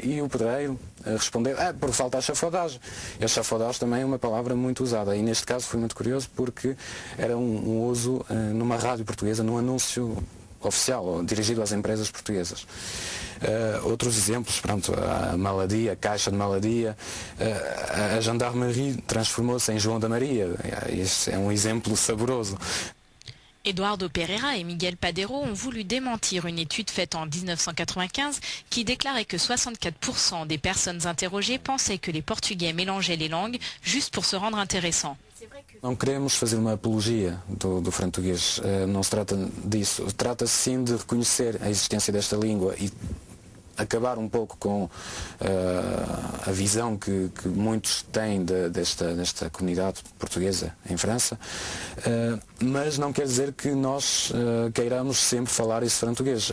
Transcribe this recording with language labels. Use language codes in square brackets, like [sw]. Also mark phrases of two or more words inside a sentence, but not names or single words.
[pt] E o pedreiro respondeu: "Por falta de chafodagem." E a chafodagem também é uma palavra muito usada, e neste caso foi muito curioso porque era um uso numa rádio portuguesa, num anúncio oficial, dirigido às empresas portuguesas. Outros exemplos, pronto, a maladia, a caixa de maladia, a gendarmerie transformou-se em João da Maria. Este é um exemplo saboroso. [fr] Eduardo Pereira et Miguel Padeiro ont voulu démentir une étude faite en 1995 qui déclarait que 64% des personnes interrogées pensaient que les Portugais mélangeaient les langues juste pour se rendre intéressants. [pt] Não queremos fazer uma apologia do frantuguês, não se trata disso. Trata-se sim de reconhecer a existência desta língua e acabar um pouco com a visão que muitos têm desta comunidade portuguesa em França, mas não quer dizer que nós queiramos sempre falar esse frantuguês.